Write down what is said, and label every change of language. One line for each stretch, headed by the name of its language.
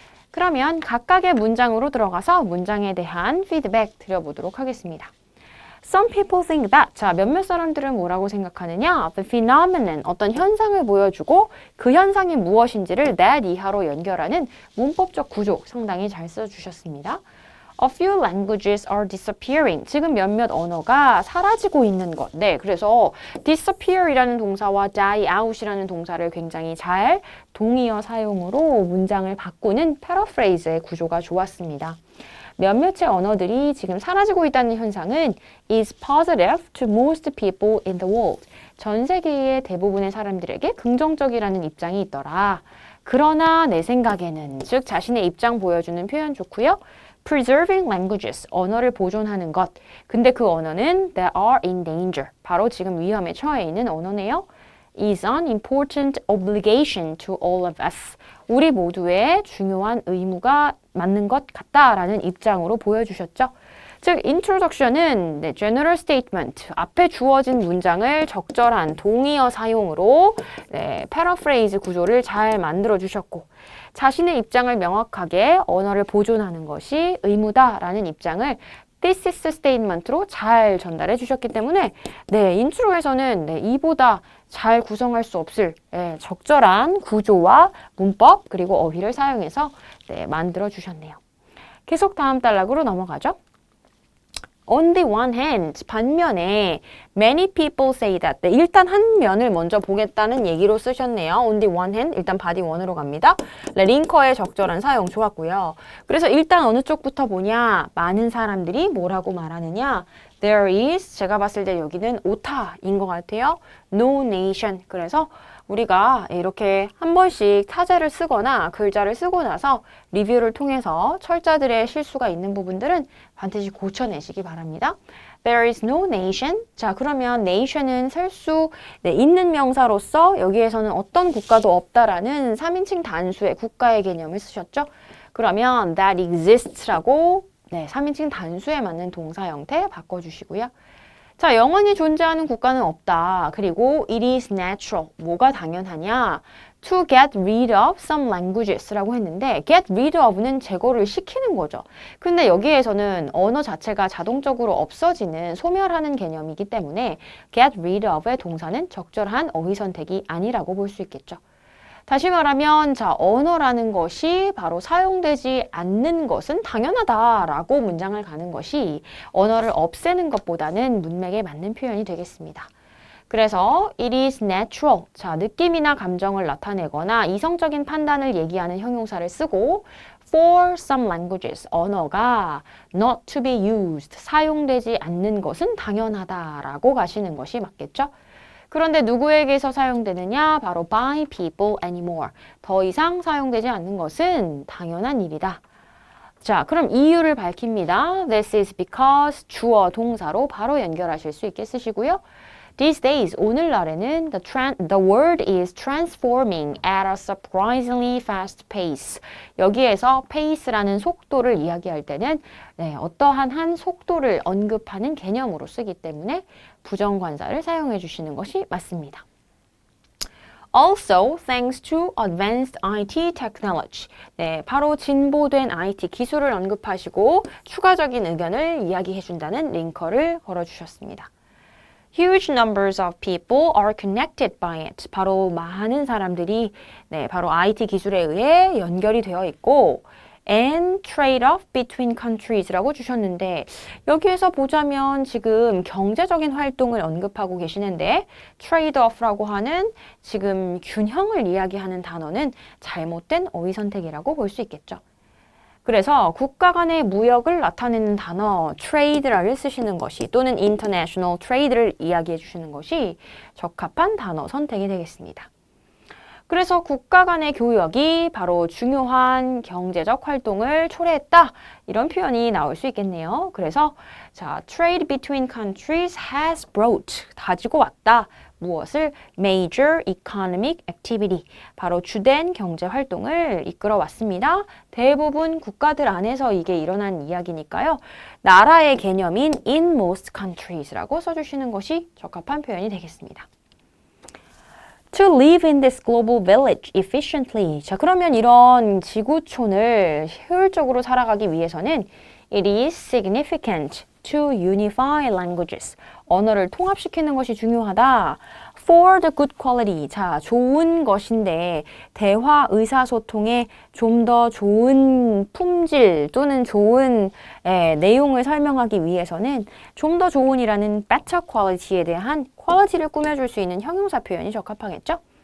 Korean: 그러면 각각의 문장으로 들어가서 문장에 대한 피드백 드려보도록 하겠습니다.
English: Some people think that.
Korean: 자, 몇몇 사람들은 뭐라고 생각하느냐?
English: The phenomenon,
Korean: 어떤 현상을 보여주고 그 현상이 무엇인지를 that 이하로 연결하는 문법적 구조 상당히 잘 써주셨습니다.
English: A few languages are disappearing.
Korean: 지금 몇몇 언어가 사라지고 있는 것. 네, 그래서 disappear이라는 동사와 die out이라는 동사를 굉장히 잘 동의어 사용으로 문장을 바꾸는 paraphrase의 구조가 좋았습니다. 몇몇의 언어들이 지금 사라지고 있다는 현상은
English: is positive to most people in the world.
Korean: 전 세계의 대부분의 사람들에게 긍정적이라는 입장이 있더라. 그러나 내 생각에는, 즉 자신의 입장 보여주는 표현 좋고요.
English: Preserving languages,
Korean: 언어를 보존하는 것. 근데 그 언어는
English: that are in danger.
Korean: 바로 지금 위험에 처해 있는 언어네요.
English: is an important obligation to all of us.
Korean: 우리 모두의 중요한 의무가 맞는 것 같다라는 입장으로 보여주셨죠. 즉, introduction은 general statement, 앞에 주어진 문장을 적절한 동의어 사용으로 paraphrase 구조를 잘 만들어주셨고 자신의 입장을 명확하게 언어를 보존하는 것이 의무다라는 입장을 thesis statement로 잘 전달해 주셨기 때문에 인트로에서는 이보다 잘 구성할 수 없을 적절한 구조와 문법 그리고 어휘를 사용해서 만들어 주셨네요. 계속 다음 단락으로 넘어가죠.
English: On the one hand,
Korean: 반면에
English: many people say that.
Korean: 일단 한 면을 먼저 보겠다는 얘기로 쓰셨네요.
English: On the one hand,
Korean: 일단
English: body
Korean: 1으로 갑니다. 링커의 적절한 사용 좋았고요. 그래서 일단 어느 쪽부터 보냐? 많은 사람들이 뭐라고 말하느냐?
English: There is,
Korean: 제가 봤을 때 여기는 오타인 것 같아요.
English: No nation.
Korean: 그래서 우리가 이렇게 한 번씩 타자를 쓰거나 글자를 쓰고 나서 리뷰를 통해서 철자들의 실수가 있는 부분들은 반드시 고쳐내시기 바랍니다.
English: There is no nation.
Korean: 자, 그러면 nation은 셀 수 있는 명사로서 여기에서는 어떤 국가도 없다라는 3인칭 단수의 국가의 개념을 쓰셨죠. 그러면
English: that exists라고
Korean: 3인칭 단수에 맞는 동사 형태 바꿔주시고요. 자, 영원히 존재하는 국가는 없다.
English: 그리고 it is natural.
Korean: 뭐가 당연하냐?
English: To get rid of some languages라고
Korean: 했는데 get rid of는 제거를 시키는 거죠. 근데 여기에서는 언어 자체가 자동적으로 없어지는, 소멸하는 개념이기 때문에 get rid of의 동사는 적절한 어휘 선택이 아니라고 볼 수 있겠죠. 다시 말하면 자, 언어라는 것이 바로 사용되지 않는 것은 당연하다라고 문장을 가는 것이 언어를 없애는 것보다는 문맥에 맞는 표현이 되겠습니다. 그래서
English: it is natural.
Korean: 자, 느낌이나 감정을 나타내거나 이성적인 판단을 얘기하는 형용사를 쓰고
English: for some languages,
Korean: 언어가
English: not to be used,
Korean: 사용되지 않는 것은 당연하다라고 가시는 것이 맞겠죠? 그런데 누구에게서 사용되느냐? 바로
English: by people anymore.
Korean: 더 이상 사용되지 않는 것은 당연한 일이다. 자, 그럼 이유를 밝힙니다.
English: This is because
Korean: 주어 동사로 바로 연결하실 수 있게 쓰시고요.
English: These days,
Korean: 오늘날에는
English: the world is transforming at a surprisingly fast pace.
Korean: 여기에서 pace라는 속도를 이야기할 때는 어떠한 한 속도를 언급하는 개념으로 쓰기 때문에 부정관사를 사용해 주시는 것이 맞습니다.
English: Also, thanks to advanced IT technology.
Korean: 네, 바로 진보된 IT 기술을 언급하시고 추가적인 의견을 이야기해 준다는 링커를 걸어주셨습니다.
English: Huge numbers of people are connected by it.
Korean: 바로 많은 사람들이 바로 IT 기술에 의해 연결이 되어 있고
English: and trade-off between countries라고
Korean: 주셨는데 여기에서 보자면 지금 경제적인 활동을 언급하고 계시는데 trade-off라고 하는 지금 균형을 이야기하는 단어는 잘못된 어휘 선택이라고 볼 수 있겠죠. 그래서 국가 간의 무역을 나타내는 단어 trade를 쓰시는 것이 또는 international trade를 이야기해 주시는 것이 적합한 단어 선택이 되겠습니다. 그래서 국가 간의 교역이 바로 중요한 경제적 활동을 초래했다. 이런 표현이 나올 수 있겠네요. 그래서 자,
English: trade between countries has brought,
Korean: 가지고 왔다. 무엇을?
English: major economic activity,
Korean: 바로 주된 경제 활동을 이끌어 왔습니다. 대부분 국가들 안에서 이게 일어난 이야기니까요. 나라의 개념인
English: in most countries라고
Korean: 써주시는 것이 적합한 표현이 되겠습니다.
English: To live in this global village efficiently.
Korean: 자, 그러면 이런 지구촌을 효율적으로 살아가기 위해서는
English: it is significant to unify languages.
Korean: 언어를 통합시키는 것이 중요하다.
English: For the good quality.
Korean: 자, 좋은 것인데 대화 의사소통에 좀 더 좋은 품질 또는 좋은 내용을 설명하기 위해서는 좀 더 좋은이라는 better quality에 대한 quality를 꾸며줄 수 있는 형용사 표현이 적합하겠죠?